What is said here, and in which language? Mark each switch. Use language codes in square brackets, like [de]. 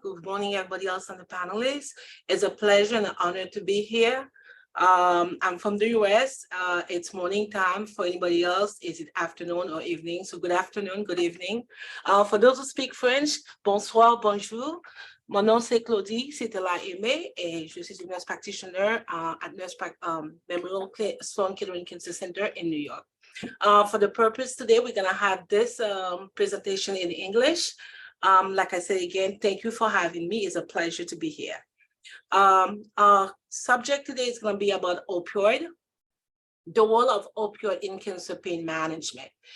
[en] Good morning, everybody else on the panelists. It's a pleasure and an honor to be here. I'm from the US. It's morning time. For anybody else, is it afternoon or evening? So good afternoon, good evening. For those who speak French, [fr] bonsoir, bonjour. Mon nom c'est Claudy Citella Aime et je suis une [en] nurse practitioner at [fr] Memorial Sloan Kettering Cancer Center in New York. [en] For the purpose today, we're going to have this presentation in English. Like I said again, thank you for having me. It's a pleasure to be here. Our subject today is going to be about opioid, the role of opioid in cancer pain management.